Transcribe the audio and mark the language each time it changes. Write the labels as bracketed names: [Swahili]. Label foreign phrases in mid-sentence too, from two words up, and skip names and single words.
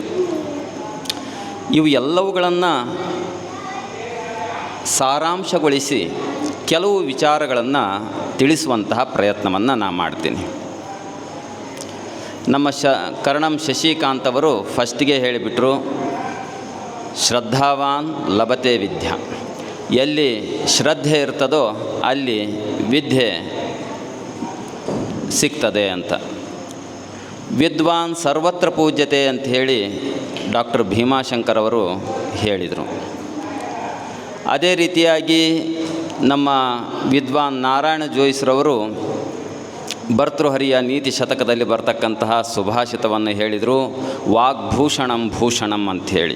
[Kannada] ಇವು ಎಲ್ಲವುಗಳನ್ನು ಸಾರಾಂಶಗೊಳಿಸಿ ಕೆಲವು ವಿಚಾರಗಳನ್ನು ತಿಳಿಸುವಂತಹ ಪ್ರಯತ್ನವನ್ನು ನಾನು ಮಾಡ್ತೀನಿ. ನಮ್ಮ ಕರ್ಣಂ ಶಶಿಕಾಂತ್ ಅವರು ಫಸ್ಟಿಗೆ ಹೇಳಿಬಿಟ್ರು, [Sanskrit] ಶ್ರದ್ಧಾವಾನ್ ಲಭತೆ ವಿದ್ಯಾ. [Kannada] ಎಲ್ಲಿ ಶ್ರದ್ಧೆ ಇರ್ತದೋ ಅಲ್ಲಿ ವಿದ್ಯೆ ಸಿಗ್ತದೆ ಅಂತ. [Sanskrit] ವಿದ್ವಾನ್ ಸರ್ವತ್ರ ಪೂಜ್ಯತೆ [Kannada] ಅಂತ ಹೇಳಿ ಡಾಕ್ಟರ್ ಭೀಮಾಶಂಕರ್ ಅವರು ಹೇಳಿದರು. ಅದೇ ರೀತಿಯಾಗಿ ನಮ್ಮ ವಿದ್ವಾನ್ ನಾರಾಯಣ ಜೋಯಿಸ್ರವರು ಭರ್ತೃಹರಿಯ ನೀತಿ ಶತಕದಲ್ಲಿ ಬರ್ತಕ್ಕಂತಹ ಸುಭಾಷಿತವನ್ನು ಹೇಳಿದರು, [Sanskrit] ವಾಗ್ಭೂಷಣಂ ಭೂಷಣಂ [Kannada] ಅಂಥೇಳಿ.